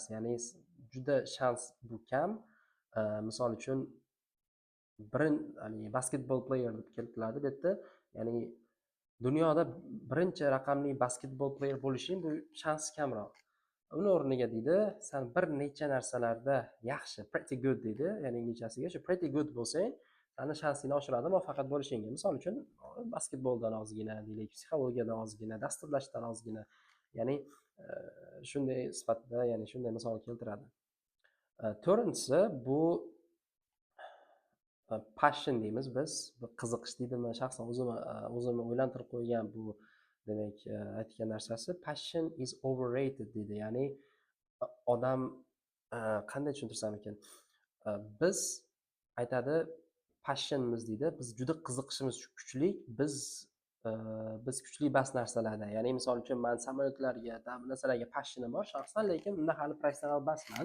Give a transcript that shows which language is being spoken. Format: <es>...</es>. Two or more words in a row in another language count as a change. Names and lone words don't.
<uz>Ya'ni juda shans bu kam. Misol uchun basketbol player deb keltiriladi bu yerda. Ya'ni dunyoda birinchi raqamli basketbol player bo'lishing bu shans kamroq. Uni o'rniga deydi, sen bir necha narsalarda yaxshi,</uz> <en>pretty good</en> <uz>deydi, ya'ni inglizchasiga shu</uz> <en>pretty good</en> <uz>bo'lsang, seni shansingni oshiradi muvaffaqiyat bo'lishingga. Misol uchun basketboldan ozgina deylik, psixologiyadan ozgina, dasturlashdan ozgina. Ya'ni shunday sifatida, ya'ni shunday misol keltiradi. To'rtinchisi bu passion deymiz biz, bu qiziqish deydimi, shaxsan o'zimni o'ylantirib qo'ygan bu demak aytgan narsasi,</uz> <en>passion is overrated</en> <uz>deydi. Ya'ni odam qanday tushuntirsam ekan? Biz aytadi, passionimiz deydi, biz juda qiziqishimiz kuchli, biz kuchli bas narsalarda. Ya'ni misol uchun men samolyotlarga, bu narsalarga passionim bor shaxsan, lekin unda hali professional basman.</uz>